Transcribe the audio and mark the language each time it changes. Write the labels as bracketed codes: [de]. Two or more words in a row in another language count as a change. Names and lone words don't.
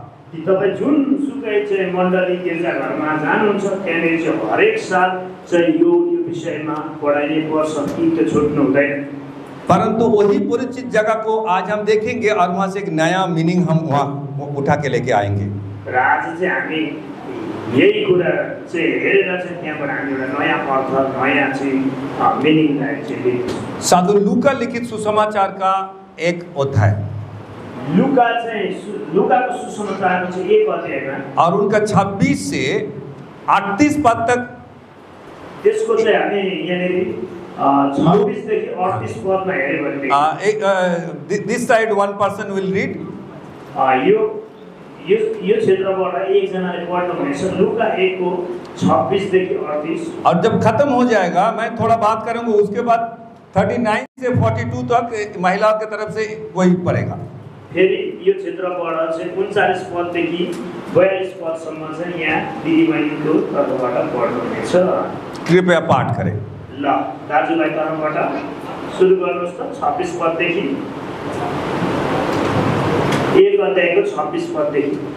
[ne] कि तपाईँ जुनसुकै चाहिँ मण्डली गिर्जाघरमा जानुहुन्छ त्यहाँनिर चाहिँ हरेक साल चाहिँ यो विषयमा पढाइनै पर्छ कि त्यो छुट्नु हुँदैन। [hi] परंतु वही परिचित जगह को आज हम देखेंगे और वहाँ से एक नया मीनिंग हम वहाँ उठा के लेके आएंगे। [ne] र आज चाहिँ हामी यही कुरा चाहिँ हेरेर चाहिँ त्यहाँबाट हामी एउटा नयाँ अर्थ नयाँ चाहिँ मिनिङलाई चाहिँ लिन्छौँ। [hi] साधु लूका लिखित सुसमाचार का एक अध्याय, [ne] लूकाको सुसमाचारको चाहिँ एक अध्यायमा [hi] और उनका 26 से 38 पद तक, [ne] त्यसको चाहिँ हामी यहाँनिर 26 देखि 38 पदमा हेर्यो भने [en] This side one person will read. [ne] यो क्षेत्रबाट एकजनाले पढ्नुहुनेछ लूका 1 को 26 देखि 38। [hi] और जब खत्म हो जाएगा मैं थोड़ा बात करूंगा, उसके बाद 39 से 42 तक महिलाओं की तरफ से कोई पढ़ेगा। [ne] फेरि यो क्षेत्रबाट चाहिँ 39 पददेखि 42 पदसम्म चाहिँ यहाँ दिदीबहिनीको तर्फबाट पढ्नुहुनेछ। [hi] कृपया पाठ करें। [ne] ल दाजुभाइ तर्फबाट सुरु गर्नुहोस् त 26 पददेखि, एक अध्यायको 26 पददेखि।